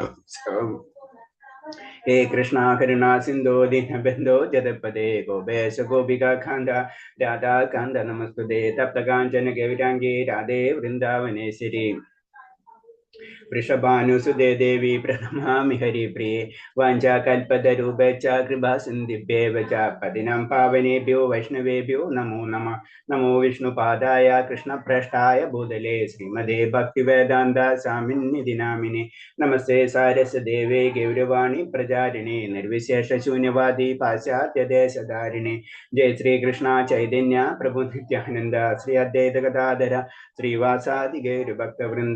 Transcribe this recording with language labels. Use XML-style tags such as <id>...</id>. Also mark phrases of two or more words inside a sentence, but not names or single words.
<sa>ഹേ കൃഷ്ണ കരുണാ സിന്ധോ ദീനബന്ധോ ജഗത്പദേ ഗോപേശ ഗോപികാ കാന്ത രാധാ കാന്ത നമസ്തുതേ. തപ്തകാഞ്ചന ഗൗരാംഗേ രാധേ വൃന്ദാവനേശ്വരി വൃഷഭാനുസുതേ ദേവി പ്രണമാമി ഹരിപ്രിയേ. വാഞ്ചാകൽപതരൂപേച്ഛ കൃപാസിന്ധിഭ്യേവ ച പതിനം പാവനേഭ്യോ വൈഷ്ണവേഭ്യോ നമോ നമഃ. നമോ വിഷ്ണുപാദായ കൃഷ്ണപ്രഷ്ഠായ ഭൂതലേ ശ്രീമദേ ഭക്തിവേദാന്ത സ്വാമിന്നിധി നാമിനെ. നമസ്തേ സാരസ്വതദേവേ ഗൗരവാണി പ്രചാരിണേ നിർവിശേഷ ശൂന്യവാദി പാശ്ചാത്യദേശധാരിണേ. ജയ ശ്രീകൃഷ്ണ ചൈതന്യ പ്രഭു നിത്യാനന്ദ ശ്രീ അദ്വൈത ഗദാധര ശ്രീവാസാദി ഗൗരഭക്തവൃന്ദ.</sa>